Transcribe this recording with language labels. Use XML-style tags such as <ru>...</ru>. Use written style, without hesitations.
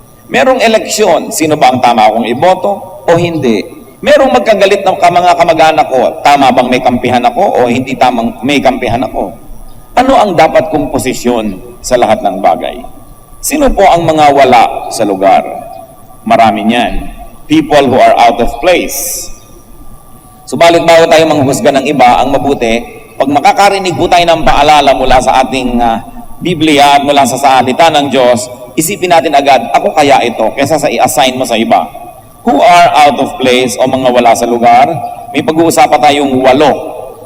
<tl>Merong eleksyon, sino ba ang tama akong iboto o hindi? Merong magkagalit ng mga kamag-anak ko, tama bang may kampihan ako o hindi tamang may kampihan ako? Ano ang dapat kong posisyon sa lahat ng bagay? Sino po ang mga wala sa lugar? Marami niyan.</tl> <en>People who are out of place.</en> <tl>Subalit bago tayo manghusga ng iba, ang mabuti, pag makakarinig po tayo ng paalala mula sa ating Biblia at mula sa salita ng Diyos, isipin natin agad, ako kaya ito, kaysa sa i-assign mo sa iba.</tl> <en>Who are out of place</en> <tl>o mga wala sa lugar? May pag-uusapan tayong 8.</tl>